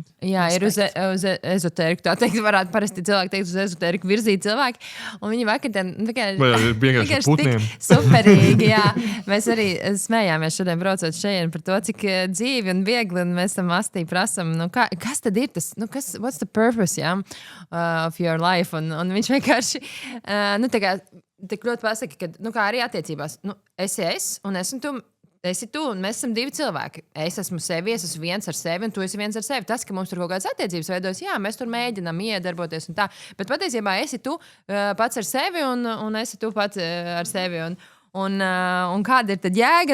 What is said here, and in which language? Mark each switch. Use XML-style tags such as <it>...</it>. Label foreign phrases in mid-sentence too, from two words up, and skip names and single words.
<lv>Jā, ir uz ezotēriku. Tā teikt, varētu parasti cilvēki teikt uz ezotēriku virzīt cilvēki. Un viņi vakardien vienkārši putniem. Superīgi, jā. Mēs arī smējāmies šodien braucot šeit par to, cik dzīvi un viegli, un mēs tam astī prasam, kas tad ir tas,</lv> <en>what's the purpose, of your life?</en> <lv>Un viņš vienkārši, tik ļoti pasaka, ka, kā arī attiecībās, esi es, un esmu tu, esi tu, un mēs esam 2 cilvēki. Es esmu sevi, es esmu viens ar sevi, un tu esi viens ar sevi. Tas, ka mums tur kaut kādas attiecības veidojas, jā, mēs tur mēģinām iedarboties un tā, bet patiesībā esi tu pats ar sevi, un esi tu pats ar sevi, un kāda ir tad jēga?</lv>